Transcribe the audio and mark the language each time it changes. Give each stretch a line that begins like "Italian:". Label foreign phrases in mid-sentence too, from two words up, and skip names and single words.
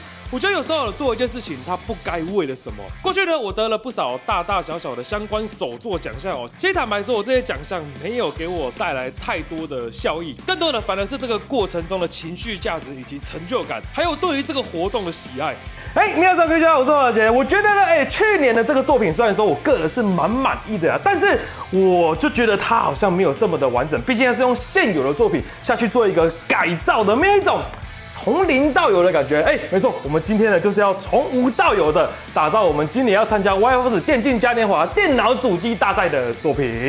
Chinese: 我觉得有时候做一件事情，它不该为了什么。过去呢，我得了不少大大小小的相关手作奖项哦。其实坦白说，我这些奖项没有给我带来太多的效益，更多的反而是这个过程中的情绪价值以及成就感，还有对于这个活动的喜爱。
Japanese: 皆さんこんにちは，
Chinese: 我是王小杰。我觉得呢，去年的这个作品虽然说我个人是蛮满意的啊，但是我就觉得它好像没有这么的完整，毕竟它是用现有的作品下去做一个改造的，没有一种从零到有的感觉。没错，我们今天呢就是要从无到有的打造我们今年要参加 Wire Force 电竞嘉年华电脑主机大赛的作品。